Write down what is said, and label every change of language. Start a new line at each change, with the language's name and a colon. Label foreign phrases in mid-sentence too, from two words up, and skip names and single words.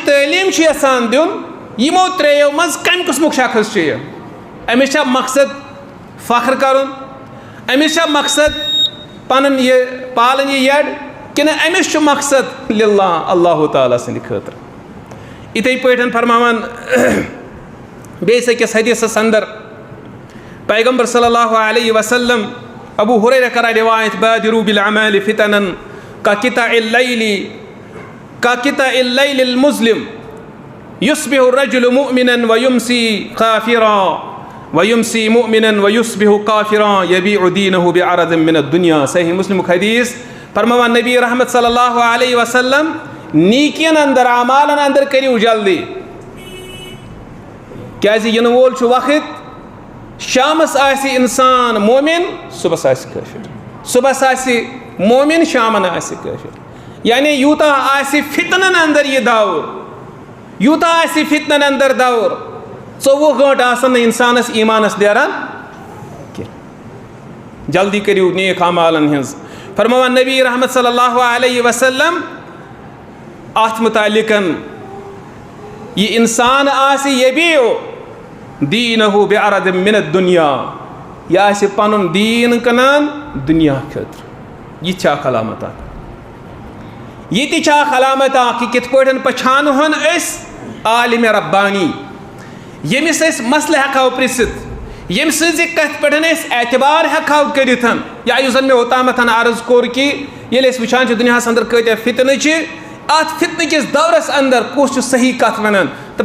Kashmiri: تعلیٖم چھُ یژھان دیُن یِمو ترٛیٚیو منٛز کَمہِ قٕسمُک شخص چھُ یہِ أمِس چھا مقصد فخر کَرُن أمِس چھا مقصد پَنُن یہِ پالٕنۍ یہِ یَڈ کِنہٕ أمِس چھُ مقصد لِلہ اللہ تعالیٰ سٕنٛدِ خٲطرٕ یِتھَے پٲٹھۍ فرماوان بیٚیِس أکِس حدیٖثَس اندر پیغمبر
Arabic: صلی اللہ علیہ وسلم
Kashmiri: ابو ہریرہ کران روایت
Arabic: بادروا بالعمال فتنا كقطع الليل المظلم يصبح الرجل مؤمنا ويمسي كافرا ويمسي مؤمنا ويصبح كافرا يبيع دينه بعرض من الدنيا
Kashmiri: صحیح مسلم حدیث فرماوان نبی رحمت
Arabic: صلی اللہ علیہ وسلم
Kashmiri: نیکین اندر اعمالن اندر کریو جلدی کیازِ ینہٕ وول چھُ وقت شامس آسہِ انسان مومن صبحس آسہِ کٲفر صبحس آسہِ مومن شامن آسہِ کٲفر یعنی یوٗتاہ آسہِ فتنن اندر یہِ دور یوٗتاہ آسہِ فتنن اندر دور 24 گٲنٛٹہٕ آسن نہٕ انسانس ایمانس نیران کینٛہہ جلدی کٔرِو نیک اعمالن ہٕنٛز فرماوان نبی رحمت
Arabic: صلی اللہ علیہ وسلم
Kashmiri: اتھ متعلق یہ انسان آسہِ
Arabic: یبیع دیٖنہُ بعرض من الدنیا
Kashmiri: یہ آسہِ پنُن دیٖن کٕنان دُنیا خٲطرٕ یہِ چھِ اکھ علامت اکھ یہِ تہِ چھِ اکھ علامت اکھ کہِ کِتھ پٲٹھۍ پہچانہون أسۍ عالمِ ربانی ییٚمِس أسۍ مسلہٕ ہٮ۪کہو پرٛژھِتھ ییٚمہِ سٕنٛزِ کتھِ پٮ۪ٹھ أسۍ اعتبار ہٮ۪کہو کٔرِتھ یا یُس زن مےٚ اوٚتامتھ عرض کوٚر کہِ ییٚلہِ أسۍ وٕچھان چھِ دُنیاہس اندر کۭتیاہ فتنہٕ چھِ اتھ فتنہٕ کِس دورس اندر کُس چھُ صحیح کتھ ونان تہٕ